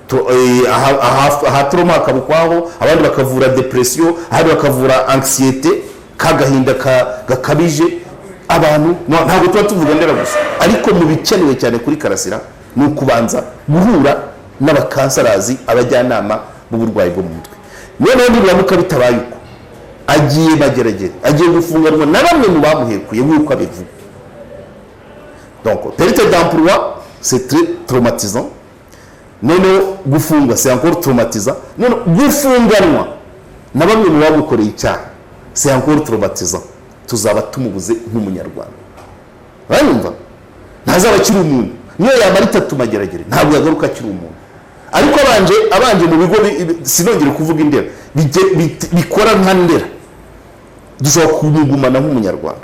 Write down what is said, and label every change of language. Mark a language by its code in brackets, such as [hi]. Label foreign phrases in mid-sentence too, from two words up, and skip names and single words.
[rw] aha trauma kabukwaho abandi bakavura depression abandi bakavura anxiety kagahinda gakabije abantu ntabwo tuba tuvuga ndera gusa, ariko mu bikenewe cyane kuri Karasira ni ukubanza guhura n'abakansarazi abajyanama b'uburwayi bwo mu mutwe. Noneho nibiramuka bitabaye uko agiye mageragere agiye gufunganwa na bamwe mu bamuhekuye nk'uko abivuga. [fr] Donc perte d'emploi c'est très traumatisant, [rw] noneho gufunga [fr] c'est encore traumatisant, [rw] noneho gufunganwa na bamwe mu bamukoreye icyaha [fr] c'est encore traumatisant. [rw] Tuzaba tumubuze nk'umunyarwanda urumva ntazaba akiri umuntu niyo yamara 3 mageragere ntabwo yagaruka akiri umuntu. Ariko abanje mu bigo sinongere kuvuga indera bikora nka ndera dushobora kumugumana nk'umunyarwanda.